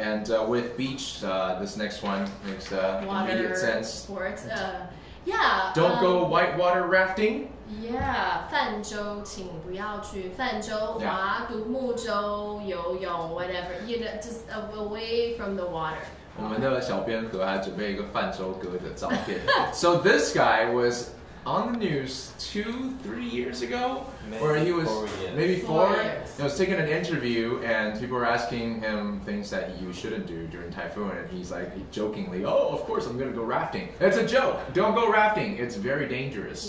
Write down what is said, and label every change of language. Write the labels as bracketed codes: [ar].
[en] And with beach, this next one makes immediate sense. Sports. Don't go whitewater rafting. [zh] Yeah, 泛舟请不要去泛舟划独木舟游泳 whatever, [en] just away from the water. [zh] 我们的小编和还准备一个泛舟哥的照片。 [en] So this guy was on the news 2-3 years ago, where he was maybe 4 years. He was taking an interview and people were asking him things that you shouldn't do during typhoon, and he's like jokingly, "Oh, of course I'm going to go rafting." It's a joke. Don't go rafting. It's very dangerous.